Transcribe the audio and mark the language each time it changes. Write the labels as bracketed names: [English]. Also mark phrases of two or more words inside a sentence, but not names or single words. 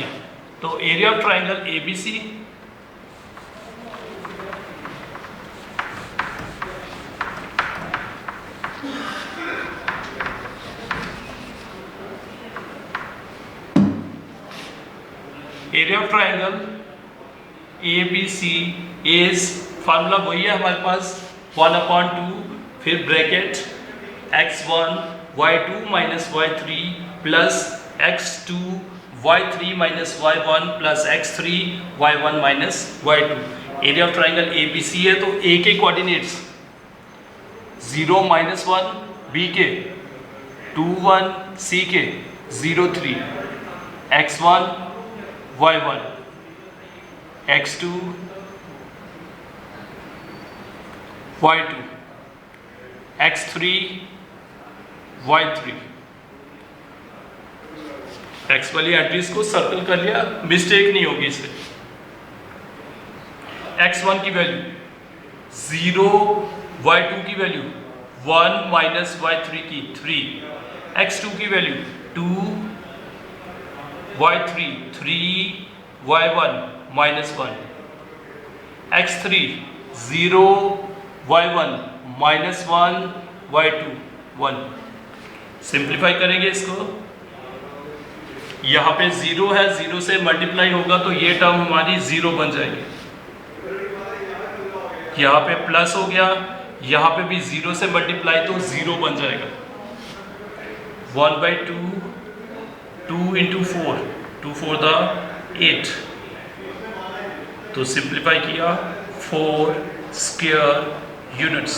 [English] तो area of triangle ABC area of triangle ABC is formula [Hindi] वही है हमारे पास 1/2 फिर [English] bracket x1 y2 minus y3 plus x2 y3 minus y1 plus x3 y1 minus y2. area of triangle ABC [Hindi] है तो A के कोऑर्डिनेट्स 0 -1, B के 2 1, C के 0 3, [English] x1 y1 x2 y2 x3 y3। [Hindi] एक्स वाली एंट्रीज को सर्कल कर लिया, मिस्टेक नहीं होगी इससे। x1 की वैल्यू 0, y2 की वैल्यू 1 [English] minus y3 [Hindi] की 3, x2 की वैल्यू 2, [English] y3 3, y1 -1, x3 0, y1 -1, y2 1। [Hindi] सिंप्लीफाई करेंगे इसको यहाँ पे 0 है, 0 से मल्टीप्लाई होगा तो ये टर्म हमारी 0 बन जाएगी। यहाँ पे प्लस हो गया, यहाँ पे भी 0 से मल्टीप्लाई तो 0 बन जाएगा। 1/2, 2 × 4, 2 4 द 8, तो सिंप्लीफाई किया 4 [English] square units.